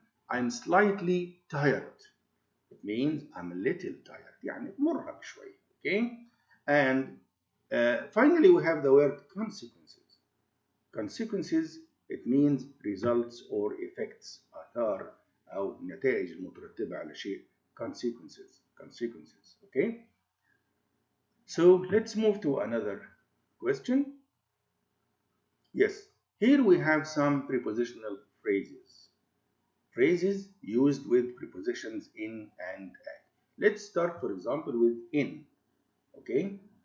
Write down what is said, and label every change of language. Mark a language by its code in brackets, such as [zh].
[en] I'm slightly tired. It means I'm a little tired. [ar] يعني مرهق شوي. Okay. [en] And finally we have the word consequences. Consequences it means results or effects. [ar] آثار أو نتائج المترتبة على شيء. [en] Consequences. Okay? So let's move to another question. Yes, here we have some prepositional phrases. Phrases used with prepositions in and at. Let's start, for example, with in. Okay?